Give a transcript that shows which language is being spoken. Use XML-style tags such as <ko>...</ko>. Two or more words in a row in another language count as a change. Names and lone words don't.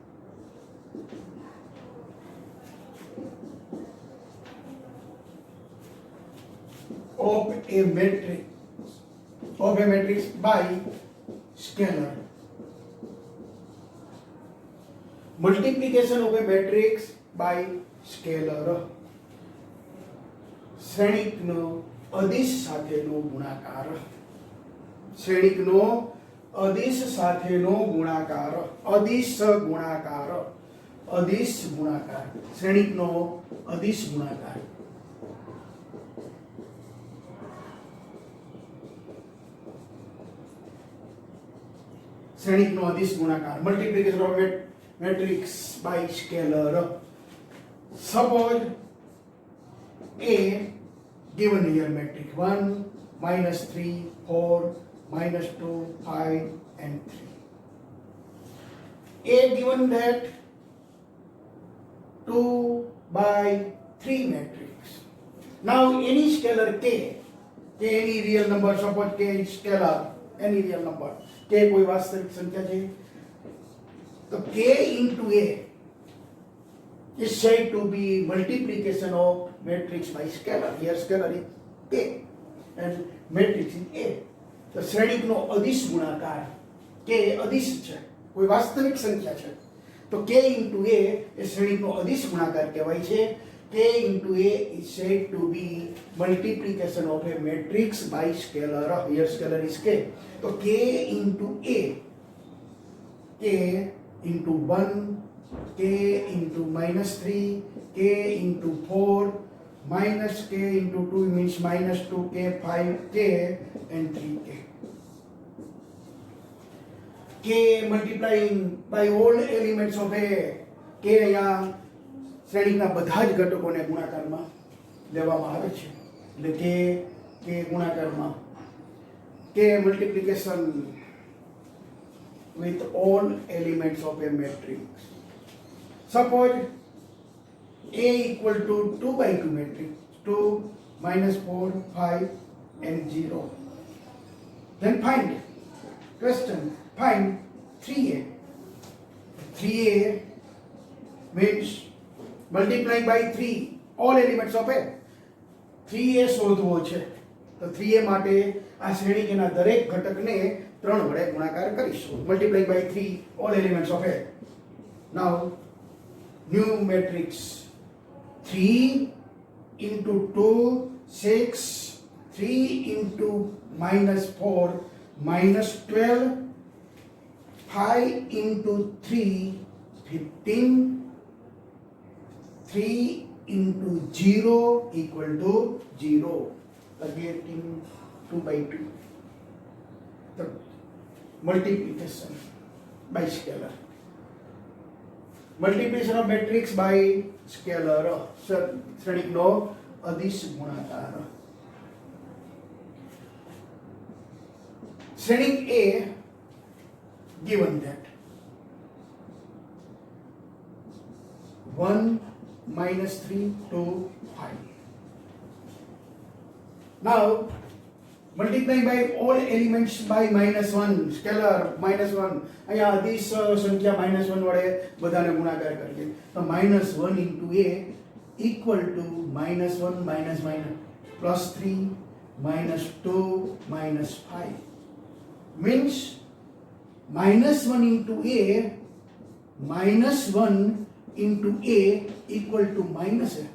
<en>Of a matrix by scalar. Multiplication of a matrix by scalar.</en> <gu>શ્રેણિકનો અદિશ સાથેનો ગુણાકાર. શ્રેણિકનો અદિશ સાથેનો ગુણાકાર. અદિશ ગુણાકાર. અદિશ ગુણાકાર. શ્રેણિકનો અદિશ ગુણાકાર. શ્રેણિકનો અદિશ ગુણાકાર.</gu> <en>મલ્ટીપ્લિકેશન ઓફ મેટ્રિક્સ બાય સ્કેલર. સપોઝ A given here matrix 1, -3, 4, -2, 5 and 3. A given that 2/3 matrix. Now any scalar k any real number, suppose k is scalar, any real number, k</en> <hi>कोई वास्तविक संख्या है, तो</hi> <en>k into a is said to be multiplication of matrix by scalar. Here scalar is k and matrix is a. तो શ્રેણિકનો અદિશ ગુણાકાર k અદિશ છે, કોઈ વાસ્તવિક સંખ્યા છે, તો k into a એ શ્રેણિકનો અદિશ ગુણાકાર કહેવાય છે. k into a is said to be multiplication of a matrix by scalar. Here scalar is k. તો k into a, k into 1, k into -3, k into 4, minus k into 2 means -2k, 5k and 3k. K multiplying by all elements of a.</en> <gu>k અહીંયા શ્રેણીના બધા જ ઘટકોને ગુણાકારમાં લેવામાં આવે છે, એટલે k ગુણાકારમાં</gu> <en>k multiplication with all elements of a matrix. Suppose A equal to 2/2 matrix, 2, -4, 5 and 0. Then find, question, find 3a. 3a means multiply by 3 all elements of a.</en> <gu>3a શોધવો છે, તો 3a માટે આ શ્રેણીના દરેક ઘટકને 3 વડે ગુણાકાર કરીશું.</gu> <en>Multiply by 3 all elements of a. Now new matrix 3 into 2, 6, 3 into -4, -12, 5 into 3, 15, 3 into 0 equal to 0. Again 2/2. The multiplication by scalar. Multiplication of matrix by scalar.</en> <gu>શ્રેણિકનો અદિશ ગુણાકાર.</gu> <en>શ્રેણિક A given that 1, -3, 2, 5. Now multiply by all elements by -1, scalar -1.</en> <gu>અહીંયા અદિશ સંખ્યા -1 વડે બધાને ગુણાકાર કરીએ, તો</gu> <en>-1 into a equal to -1 -1 plus 3 minus 2 minus 5 means minus 1 into a minus 1 into a equal to minus a.</en>